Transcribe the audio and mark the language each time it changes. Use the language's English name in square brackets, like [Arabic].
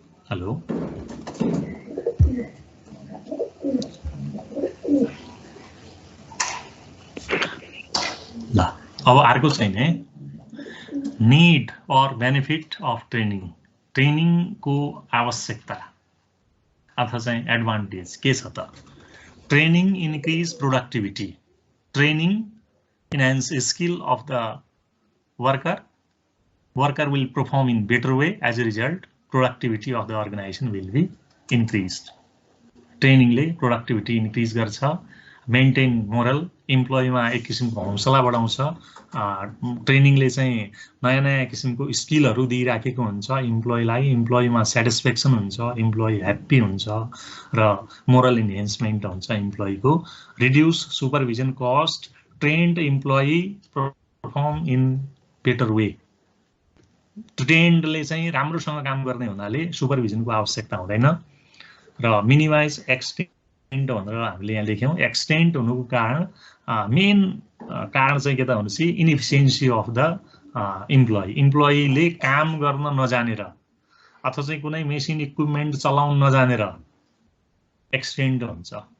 [Nepali] Hello ल अब अर्को चाहिँ [English] need or benefit of training, [Nepali] ट्रेनिङको आवश्यकता अथवा चाहिँ एडभान्टेज के छ त। [English] Training increase productivity, training enhance skill of the worker will perform in better way. As a result, productivity of the organization will be increased. [Nepali] ट्रेनिङले productivity increase गर्छ, maintain moral, इम्प्लोइमा एक किसिमको हौसला बढाउँछ। ट्रेनिङले चाहिँ नयाँ नयाँ किसिमको स्किलहरू दिइराखेको हुन्छ इम्प्लोइलाई, इम्प्लोइमा सेटिस्फ्याक्सन हुन्छ, इम्प्लोइ ह्याप्पी हुन्छ र मोरल इन्हेन्समेन्ट हुन्छ इम्प्लोइको। [English] Reduce supervision cost, trained employee perform in better way. [Nepali] ट्रेन्डले चाहिँ राम्रोसँग काम गर्ने हुनाले सुपरभिजनको आवश्यकता हुँदैन। र मिनिमाइज एक्सटेन्ट भनेर हामीले यहाँ लेख्यौँ। एक्सटेन्ट हुनुको कारण मेन कारण चाहिँ के त भनेपछि [English] inefficiency of the employee, [Nepali] इम्प्लोइले काम गर्न नजानेर अथवा चाहिँ कुनै मेसिन इक्विपमेन्ट चलाउन नजानेर एक्सटेन्ट हुन्छ।